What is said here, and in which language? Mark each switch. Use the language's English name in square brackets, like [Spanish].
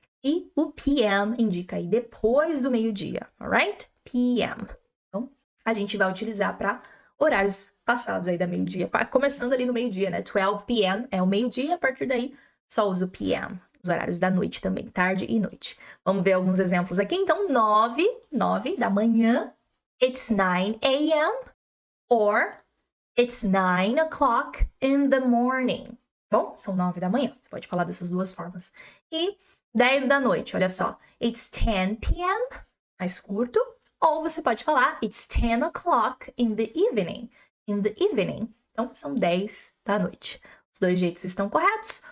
[Portuguese] E o PM indica aí depois do meio-dia, alright? PM. Então, a gente vai utilizar para horários passados aí da meio-dia, começando ali no meio-dia, né? 12 p.m. é o meio-dia, a partir daí só uso p.m., os horários da noite também, tarde e noite. Vamos ver alguns exemplos aqui. Então, 9 da manhã, [English] it's 9 a.m. or it's 9 o'clock in the morning. [Portuguese] Bom, são 9 da manhã, você pode falar dessas duas formas. E 10 da noite, olha só, [English] it's 10 p.m., [Portuguese] mais curto. Ou você pode falar, [English] it's 10 o'clock in the evening. In the evening. [Portuguese] Então, são 10 da noite. Os dois jeitos estão corretos.